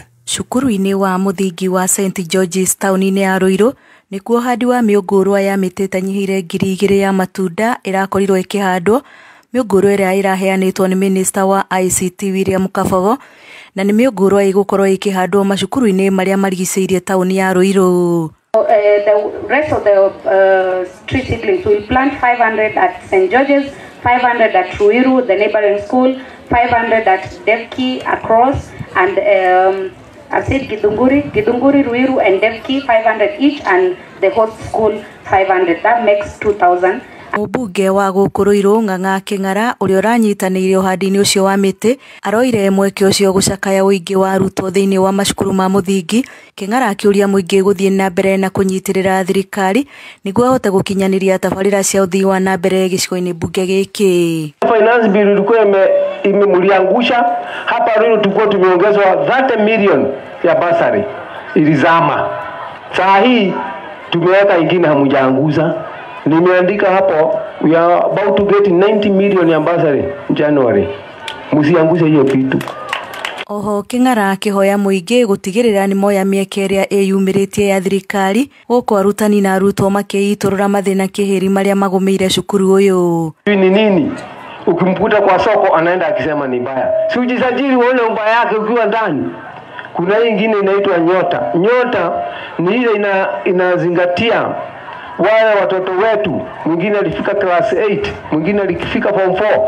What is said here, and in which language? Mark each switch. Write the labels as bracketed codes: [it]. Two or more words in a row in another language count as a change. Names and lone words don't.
[ki] Cukuru-inĩ wa mũthingi wa St George's taũni-inĩ ya Roiro nĩkuo ũhandi wa mĩũngũrwa ya mĩtĩ ĩtanyihĩire 2,000 ya matunda ĩrakorirwo ĩkĩhandwo. Mĩũngũrwa ĩrĩa ĩraheanĩtwo nĩ Minister wa ICT William Kabogo na nĩ mĩũngũrwa ĩgũkorwo ĩkĩhandwo macukuru-inĩ marĩa marigicĩirie taũni ya Roiro. [en] The rest of the street seedlings will plant 500 at St George's, 500 at Ruiru, the neighboring school, 500 at Devki across, and I said Githunguri, Ruiru and Devki 500 each, and the host school 500. That makes 2,000. [ki] Mũmbunge wa gũkũ Roiro Ng'ang'a Kĩng'ara ũrĩa ũranyitanĩire ũhandi-inĩ ũcio wa mĩtĩ aroire mweke ũcio gũcakaya ũingĩ wa arutwo thĩinĩ wa macukuru ma mũthingi. Kĩng'ara akĩũria mũingĩ gũthiĩ na mbere na kũnyitĩrĩra thirikari nĩguo ahote gũkinyanĩria tabarĩra cia ũthii wa na mbere gĩcigo-inĩ bunge gĩkĩ. [en] Finance bill [sw] ilikuwa imemliangusha hapa Roiro, tulikuwa tumeongezwa 30 million ya basari ilizama. Saa hii tumeweka ingine hamujaanguza. Nimeandika hapo [en] we are about to get 90 million [sw] ya basari January. Musianguse hiyo kitu. [ki] Oho Kĩng'ara akĩhoya mũingĩ gũtigĩrĩra nĩ moya mĩeke ĩrĩa ĩyumĩrĩtie ya thirikari gũkũ arutani na arutwo makĩitũrũra mathĩna kĩhĩri marĩa magũmĩire cukuru ũyũ. [sw] Ni nini? Ukimkuta kwa soko anaenda akisema ni mbaya. Si ujisajili uone mbaya yake ukiwa ndani. Kuna hii nyingine inaitwa Nyota. Nyota ni ile inazingatia wale watoto wetu. Mwingine alifika class 8, mwingine alifika form 4.